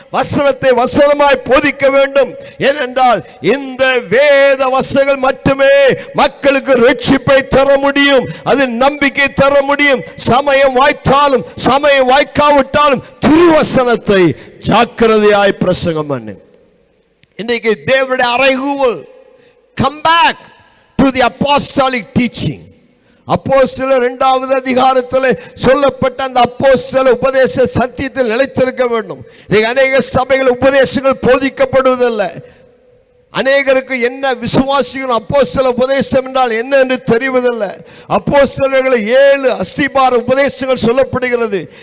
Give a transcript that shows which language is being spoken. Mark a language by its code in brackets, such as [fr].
[ta] வசனத்தை வசனமாய் போதிக்க வேண்டும். ஏனென்றால் இந்த வேத வசனங்கள் மட்டுமே மக்களுக்கு ரட்சிப்பை தர முடியும், அது நம்பிக்கை தர முடியும். சமயம் வாய்த்தாலும் சமயம் வாய்க்காவிட்டாலும் திருவசனத்தை ஜாக்கிரதையாய் பிரசங்கம் பண்ணு. இன்றைக்கு தேவனுடைய அறைகூவல், [en] come back to the apostolic teaching. [ta] அப்போஸ்தலர் 2வது அதிகாரத்தில் சொல்லப்பட்ட அந்த அப்போஸ்தல உபதேச சத்தியத்தில் நிலைத்திருக்க வேண்டும். அநேக சபைகள் உபதேசங்கள் போதிக்கப்படுவதில்லை. அநேகருக்கு என்ன விசுவாசிகள் அப்போஸ்தல உபதேசம் என்றால் என்ன என்று தெரிவதில்லை. அப்போஸ்தலர்கள் 7 அஸ்திபார உபதேசங்கள் சொல்லப்படுகிறது.